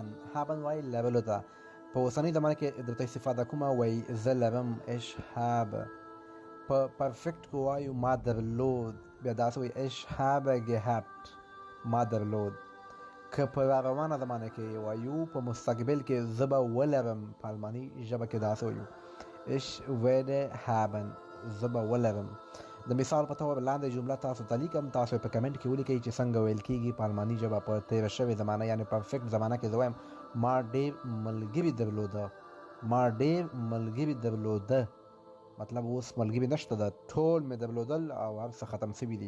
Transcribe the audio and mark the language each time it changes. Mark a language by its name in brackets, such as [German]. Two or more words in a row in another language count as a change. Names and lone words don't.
[Pashto] haben وایي لرلو ته. په اوسنۍ زمانه کې درته استفاده کومه وایي زه لرم [German] ich habe. [Pashto] په پرفیکټ کې وایو ما درلود، بیا داسې وایي [German] ich habe gehabt. [Pashto] ما درلود. که په روانه زمانه کې وایو په مستقبل کې زه به ولرم، په الماني ژبه کې داسې وایو [German] ich werde haben. [Pashto] زه به ولرم. د مثال په توګه لاندې جمله تاسو ته لیکم، تاسو په کمنټ کې ولیکئ چې څنګه ویل کېږي په الماني ژبه په تېره شوې زمانه یعنې پرفیکټ زمانه کې. زه وایم ما ډېر ملګري درلوده. ما ډېر ملګري درلوده مطلب اوس ملګري نشته ده، ټول مې درلودل او هر څه ختم شوي دي.